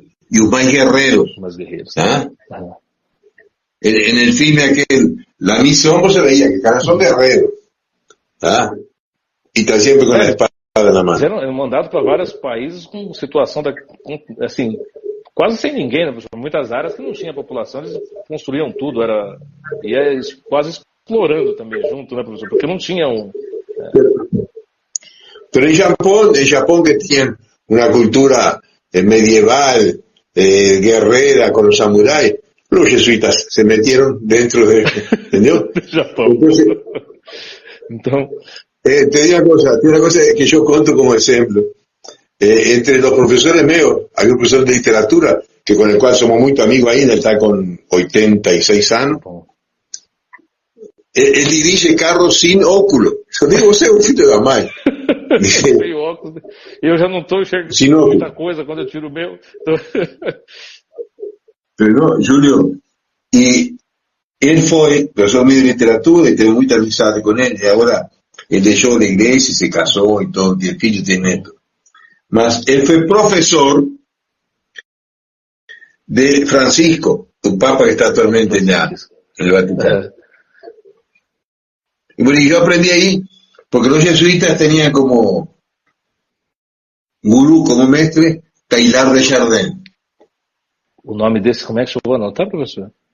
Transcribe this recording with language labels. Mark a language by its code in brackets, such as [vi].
[pt] E os mais guerreiros. [es] ¿Ah? En el filme aquel, La Misión, você veía que caras son guerreros. ¿Ah? Y están siempre con la espada na mão. [pt] Eram mandados para vários países com situação assim, quase sem ninguém, né, professor? Muitas áreas que não tinha população, eles construíam tudo, ia quase explorando também junto, né, professor? Porque não tinha [es] Pero en Japón que tienen una cultura medieval, guerrera con los samuráis, los jesuitas se metieron dentro de, ¿entendió? Japón. Entonces, te digo una cosa que yo conto como ejemplo. Entre los profesores míos, hay un profesor de literatura con el cual somos muy amigos ahí, él está con 86 años. Él dirige carros sin óculos. Yo digo, [pt] você é um filho da mãe. Sem óculos. Eu já não estou enxergando muita coisa quando eu tiro o meu. [es] Pero no, Julio, y él fue profesor mío de literatura y tengo mucha amistad con él. Y ahora él dejó la iglesia y se casó y todo, tiene filho y tiene neto. Mas él fue profesor de Francisco, un papa que está actualmente en el Vaticano. Y bueno, yo aprendí ahí, porque los jesuitas tenían como gurú, como mestre, Teilhard de Chardin. [pt] O nome desse, como é que chegou a anotar, professor?